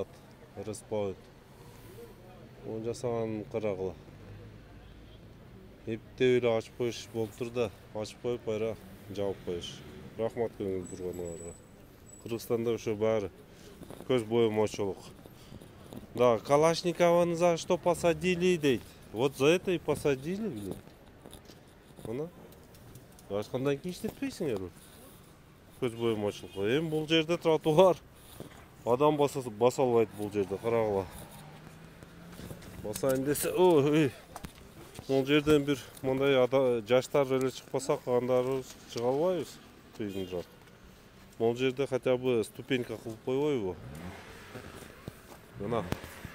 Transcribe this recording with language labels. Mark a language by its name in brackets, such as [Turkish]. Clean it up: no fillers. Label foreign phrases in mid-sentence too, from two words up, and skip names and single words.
[Kyrgyz] Rest Point. Onu жасаганын карагыла. Эптеп эле ачып коюш болуптур да, ачып коюп кайра жабып коюш. Рахмат көңүл бурганыңарга. Кыргызстанда ошо баары көз боемочулук. [Russian] Да, Калашникованы за что посадили, дейт. Вот за это и посадили, блин. [Kyrgyz] Мына. Ачкандан кийин иштетпейсиңерби? Көз боемочулукка. Эми бул жерде тротуар. Адам баса албайт бул жерде, карагыла. Басайын десе, бул жерден бир мындай жаштар эле чыкпаса, калгандарыбыз чыга албайбыз. Тыйындыраак. Бул жерде [Russian] хотя бы ступенька [Kyrgyz] кылып койбойбу? Мына